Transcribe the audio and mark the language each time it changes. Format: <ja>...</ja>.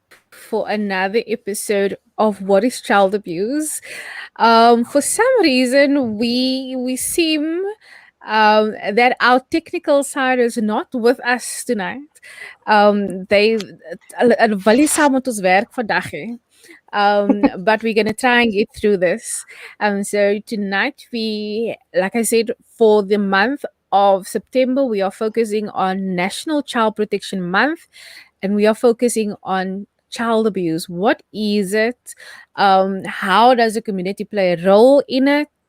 <en>for another episode of What is Child Abuse. For some reason, we seem that our technical side is not with us tonight.</en> <af>They hulle nie saam met ons werk vandag nie.</af> <en>But we're gonna try and get through this. So tonight like I said, for the month of September, we are focusing on National Child Protection Month, and we are focusing on child abuse. What is it? How does the community play a role in it?</en>